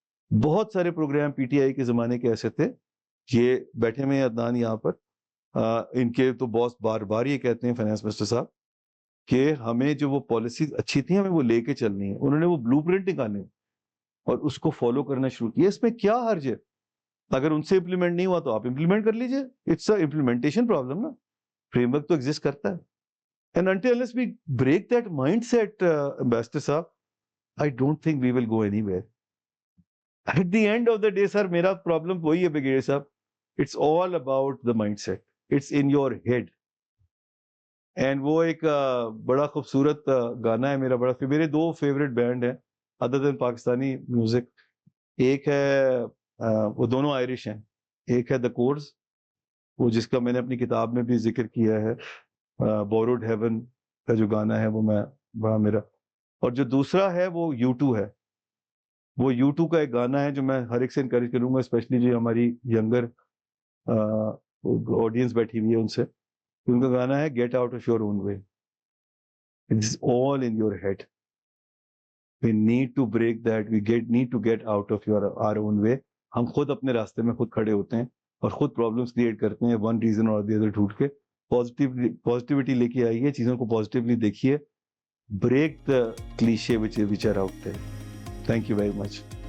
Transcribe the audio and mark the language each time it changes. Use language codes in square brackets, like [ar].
[ur] بہت سارے programme PTI کے زمانے کے ایسے تھے, یہ بیٹھے میں عدنان یہاں پر, ان کے تو باس بار بار یہ کہتے ہیں فائنانس منسٹر صاحب کہ ہمیں جو وہ پالیسیز اچھی تھیں ہمیں وہ لے کے چلنی ہے. انہوں نے وہ بلو پرنٹ نکالے اور اس کو فالو کرنا شروع کیا. اس میں کیا حرج ہے؟ اگر ان سے امپلیمنٹ نہیں ہوا تو آپ امپلیمنٹ کر لیجئے. اٹس اے امپلیمنٹیشن پرابلم نا, فریم ورک تو ایگزسٹ کرتا ہے. [en] And until unless we break that mindset, Ambassador Saab, I don't think we will go anywhere. At the end of the day, sir, [ur] میرا problem وہی ہے [en] Brigadier صاحب. It's all about the mindset. It's in your head. [ur] And وہ ایک بڑا خوبصورت گانا ہے میرا, میرے 2 فیوریٹ بینڈ ہیں other than پاکستانی میوزک. ایک ہے وہ دونوں آئرش ہیں, ایک ہے The Coors, وہ جس کا میں نے اپنی کتاب میں بھی ذکر کیا ہے, Borrowed Heaven کا جو گانا ہے وہ میں بڑا میرا اور جو دوسرا ہے وہ U2 ہے. وہ U2 کا ایک گانا ہے جو میں ہر ایک سے انکریج کروں گا, اسپیشلی جو ہماری ینگر آڈینس بیٹھی ہوئی ہے ان سے. ان کا گانا ہے get out of your own way. [en] It's all in your head. We need to break that. Need to get out of our own way. [ur] ہم خود اپنے راستے میں خود کھڑے ہوتے ہیں اور خود پرابلمس کریٹ کرتے ہیں ون ریزن اور دی ادر ڈھونڈ کے. پازیٹیوٹی لے کے آئیے, چیزوں کو پازیٹیولی دیکھیے. [en] Break the cliche which are out there. Thank you very much.